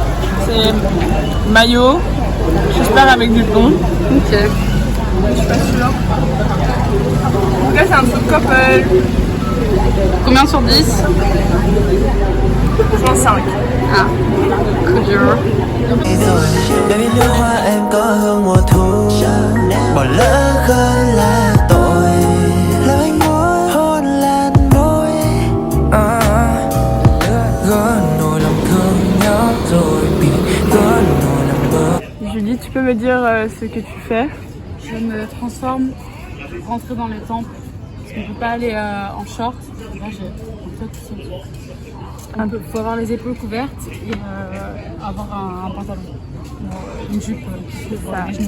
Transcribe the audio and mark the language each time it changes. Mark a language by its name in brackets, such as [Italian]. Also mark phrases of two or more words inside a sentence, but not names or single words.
[French] C'est mayo, j'espère avec du thon. Ok. Je suis pas sûre. En tout cas c'est un truc couple. Combien sur 10? Franchement 5. Ah, trop dur. [Vietnamese] Baby nước hoa em có hương mùa thu Bỏ lỡ hơn là tội Làm anh muốn hôn lan môi Gỡ nỗi lòng thương nhớ rồi bị gỡ nỗi lòng mơ. [French] Julie, tu peux me dire ce que tu fais? Je me transforme pour rentrer dans les temples parce qu'on peut pas aller en short. Là j'ai un peu Il faut avoir les épaules couvertes et avoir un pantalon, une jupe qui se voit les genoux.